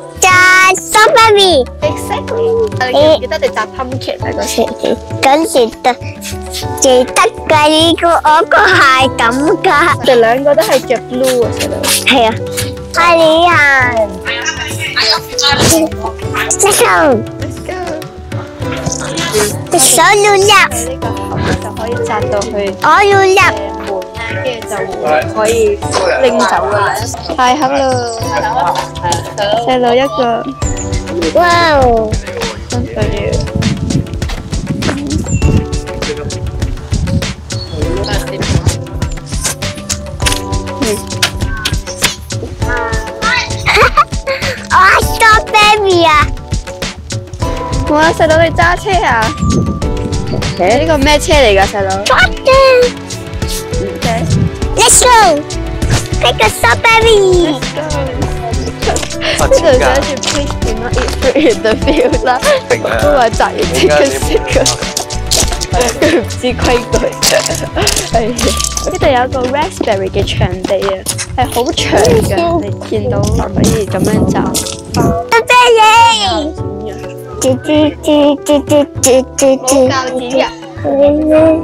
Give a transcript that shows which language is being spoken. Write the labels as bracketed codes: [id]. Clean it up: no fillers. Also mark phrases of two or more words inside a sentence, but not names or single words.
[yue] 摘 strawberry。 Exactly。你記得你摘 pumpkin 啊嗰時？嗰時記得㗎，呢個我個係咁㗎。我哋兩個都係着 blue 啊，細佬。係啊。係你啊。 [en] Let's go。 [yue] 手要入。呢個盒就可以摘到去。我要入。跟住就可以拎走噶啦。太好啦！細佬一個。哇哦！真係。我 strawberry 啊！哇！細佬你揸車啊？呢個咩車嚟㗎，細佬？ [en] Let's go! Take a strawberry! [yue] 呢度寫住 [en] Please do not eat fruit in the field [yue] 啦，都話摘完即刻食㗎，佢唔知規矩。係呢度有一個 raspberry 嘅場地啊，係好長㗎，你見到可以咁樣摘。 strawberry！冇鉸剪㗎。